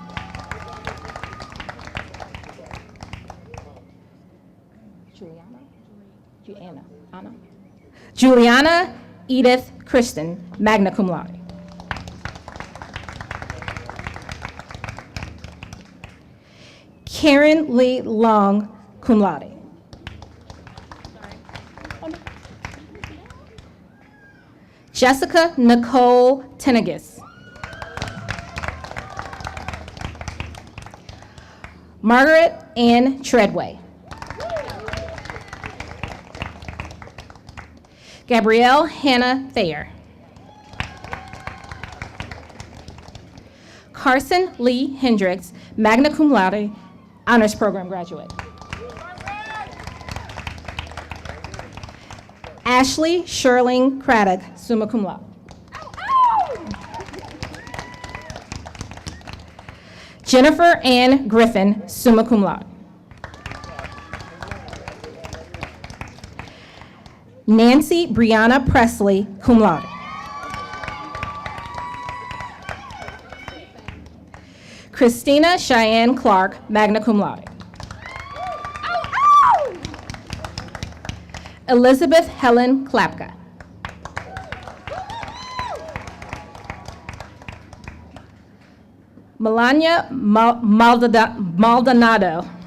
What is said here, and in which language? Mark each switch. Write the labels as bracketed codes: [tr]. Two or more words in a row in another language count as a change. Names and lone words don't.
[en] Juliana Edith Kristen, [la] magna cum laude. [en] Karen Lee Long, [la] cum laude. [en] Jessica Nicole Tenegis. Margaret Ann Treadway. Gabrielle Hannah Thayer. Carson Lee Hendricks, [la] magna cum laude, [en] honors program graduate. Ashley Sherling Craddock, [la] summa cum laude. [en] Jennifer Ann Griffin, [la] summa cum laude. [en] Nancy Brianna Presley, [la] cum laude. [en] Christina Cheyenne Clark, [la] magna cum laude. [en] Elizabeth Helen Klapka. Melania Maldonado.